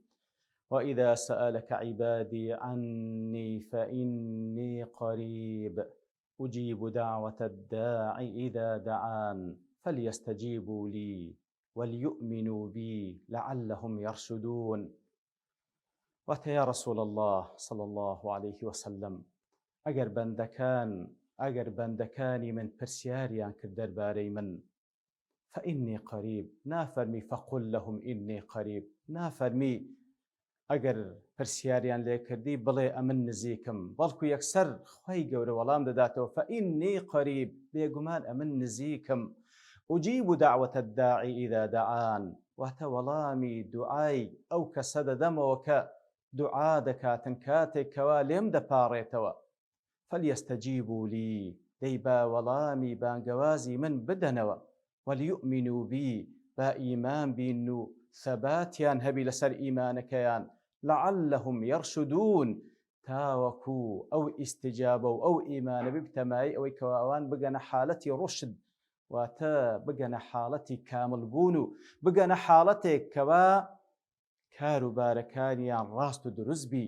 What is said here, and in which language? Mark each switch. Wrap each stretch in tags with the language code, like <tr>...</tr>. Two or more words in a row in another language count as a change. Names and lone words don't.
<ar>وإذا سألك عبادي عني فإني قريب أجيب دعوة الداع إذا دعان فليستجيبوا لي وليؤمنوا بي لعلهم يرشدون.</ar> <ckb>واتە</ckb> <ar>یا رسول الله صلى الله عليه وسلم</ar> <ckb>ئەگەر بەندەکانی من پرسیاریان کرد دەربارەی من</ckb> <ar>فإني قريب،</ar> <ckb>نافەرمی</ckb> <ar>فقل لهم إني قريب،</ar> <ckb>نافەرمی ئەگەر پرسیاریان لێ کردی بڵێ ئەمن نزیکم، بەڵکو یەکسەر خوای گەورە وەڵام دەداتەوە</ckb> <ar>فإني قريب،</ar> <ckb>بێگومان ئەمن نزیکم.</ckb> <ar>أجيب دعوة الداعي إذا دعان،</ar> <ckb>واتە وەڵامی دوعای ئەو کەسە دەدەمەوە کە دوعا دەکاتن کاتێک کەوا لێم دەپاڕێتەوە.</ckb> <ar>فليستجيبوا لي،</ar> <ckb>دەی با وەڵامی بانگەوازی من بدەنەوە،</ckb> <ar>وليؤمنوا بي،</ar> <ckb>با ئیمان بین و ثەباتیان هەبی لەسەر ئیمانەکەیان،</ckb> <ar>لعلهم يرشدون،</ar> <ckb>تاوەکو ئەو ئیستیجابە و ئەو ئیمانە ببتەمای ئەوەی کەوا ئەوان بگەنە حاڵەتی ڕشد، واتە بگەنە حاڵەتی کاملبوون و بگەنە حاڵەتێک کەوا کاروبارەکانیان ڕاست و دروست بی.</ckb>